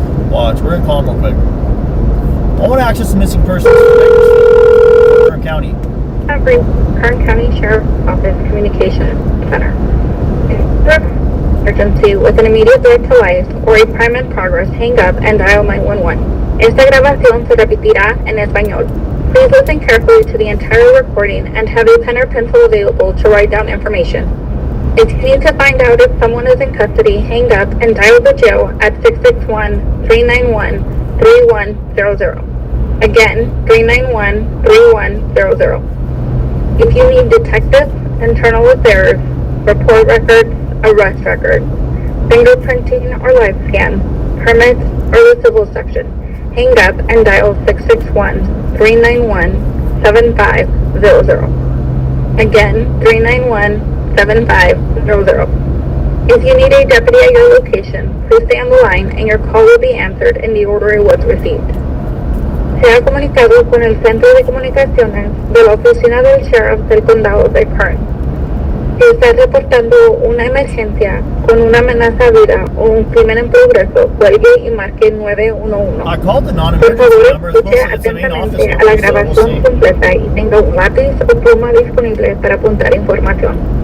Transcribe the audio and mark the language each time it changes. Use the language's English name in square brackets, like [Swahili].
[English] Watch, we're going to call him real quick. I want to access the missing persons for Kern County. Kern County Sheriff's Office Communication Center. Emergency with an immediate threat to life or a crime in progress, hang up and dial 911. [Spanish] Esta grabación se repetirá en español. [English] Please listen carefully to the entire recording and have a pen or pencil available to write down information. If you need to find out if someone is in custody, hang up and dial the jail at 661-391-3100. Again, 391-3100. If you need detectives, internal affairs, report records, arrest records, fingerprinting or live scan, permits, or the civil section, hang up and dial 661-391-7500. Again, 391-7500. If you need a deputy at your location, please stay on the line and your call will be answered in the order it was received. [Spanish] Se ha comunicado con el Centro de Comunicaciones de la Oficina del Sheriff del Condado de Kern. Si está reportando una emergencia con una amenaza a vida o un crimen en progreso, cuelgue y marque 911. Por favor, escuche atentamente a la grabación completa y tenga un lápiz o pluma disponible para apuntar información.